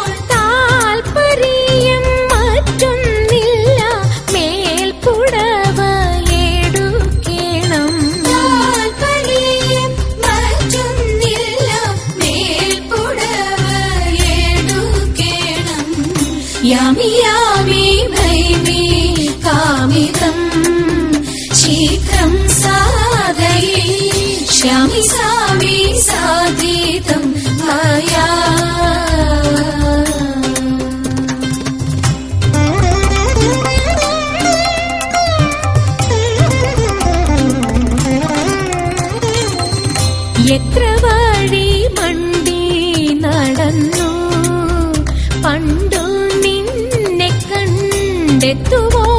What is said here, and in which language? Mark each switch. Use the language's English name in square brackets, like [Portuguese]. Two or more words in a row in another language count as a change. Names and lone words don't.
[Malayalam] താൽപര്യം മറ്റൊന്നില്ല മേൽപ്പുടവ എടുക്കണം। താൽപര്യം മറ്റൊന്നില്ല മേൽപ്പുടവ എടുക്കണം। [Sanskrit] यामि यामि भैमि कामितं शीघ्रं साधयिष्यामि सामि साधितं मया। [Malayalam] എത്ര വഴി മണ്ടി നടന്നു പണ്ടു നിന്നെ കണ്ടെത്തുവാൻ